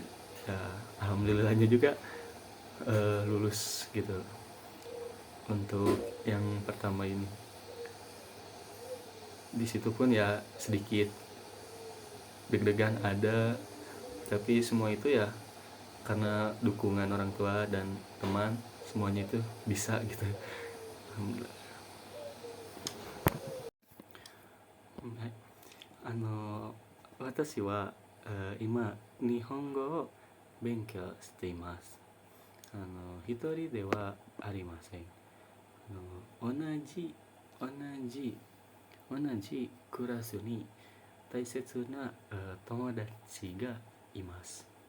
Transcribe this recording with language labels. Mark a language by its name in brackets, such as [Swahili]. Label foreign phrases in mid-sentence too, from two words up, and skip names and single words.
[Indonesian] Ya, alhamdulillahnya juga lulus gitu untuk yang pertama ini. Di situ pun ya sedikit deg-degan ada, tapi semua itu ya karena dukungan orang tua dan teman, semuanya itu bisa gitu. Alhamdulillah. [Japanese] 私は、今日本語を勉強しています。一人ではありません。同じ同じ同じクラスに大切な友達がいます。